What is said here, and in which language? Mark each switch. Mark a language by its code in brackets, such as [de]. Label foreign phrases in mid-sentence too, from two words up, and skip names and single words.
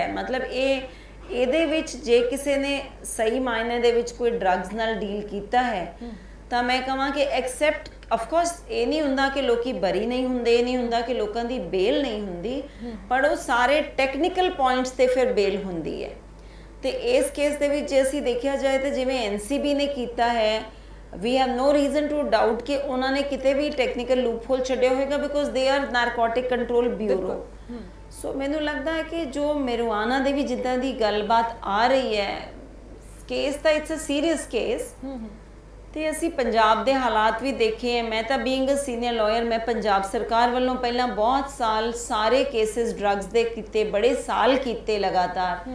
[pa] ਮਤਲਬ ਇਹਦੇ ਵਿੱਚ ਜੇ ਕਿਸੇ ਨੇ ਸਹੀ ਮਾਇਨੇ ਦੇ ਵਿੱਚ ਕੋਈ ਡਰੱਗਸ ਨਾਲ ਡੀਲ ਕੀਤਾ ਹੈ ਤਾਂ ਮੈਂ ਕਹਾਂ ਕਿ [en] except of course [pa] ਇਹ ਨਹੀਂ ਹੁੰਦਾ ਕਿ ਲੋਕੀ ਬਰੀ ਨਹੀਂ ਹੁੰਦੇ, ਇਹ ਨਹੀਂ ਹੁੰਦਾ ਕਿ ਲੋਕਾਂ ਦੀ ਬੇਲ ਨਹੀਂ ਹੁੰਦੀ, ਪਰ ਉਹ ਸਾਰੇ ਟੈਕਨੀਕਲ ਪੁਆਇੰਟਸ ਤੇ ਫਿਰ ਬੇਲ ਹੁੰਦੀ ਹੈ। ਤੇ ਇਸ ਕੇਸ ਦੇ ਵਿੱਚ ਜੇ ਅਸੀਂ ਦੇਖਿਆ ਜਾਏ ਤਾਂ ਜਿਵੇਂ NCB ਨੇ ਕੀਤਾ ਹੈ, [en] we have no reason to doubt [pa] ਕਿ ਉਹਨਾਂ ਨੇ ਕਿਤੇ ਵੀ ਟੈਕਨੀਕਲ ਲੂਪਹੋਲ ਛੱਡਿਆ ਹੋਵੇਗਾ, ਬਿਕੋਜ਼ [en] they are narcotic control bureau। [pa] ਸੋ ਮੈਨੂੰ ਲੱਗਦਾ ਹੈ ਕਿ ਜੋ ਮੈਰੀਜੁਆਨਾ ਦੇ ਵੀ ਜਿੱਦਾਂ ਦੀ ਗੱਲਬਾਤ ਆ ਰਹੀ ਹੈ, ਕੇਸ ਤਾਂ [en] it's a serious case. [pa] ਤੇ ਅਸੀਂ ਪੰਜਾਬ ਦੇ ਹਾਲਾਤ ਵੀ ਦੇਖੇ ਹੈ। ਮੈਂ ਤਾਂ [en] being a senior lawyer, [pa] ਮੈਂ ਪੰਜਾਬ ਸਰਕਾਰ ਵੱਲੋਂ ਪਹਿਲਾਂ ਬਹੁਤ ਸਾਲ ਸਾਰੇ ਕੇਸਿਸ ਡਰੱਗਸ ਦੇ ਕੀਤੇ, ਬੜੇ ਸਾਲ ਕੀਤੇ ਲਗਾਤਾਰ।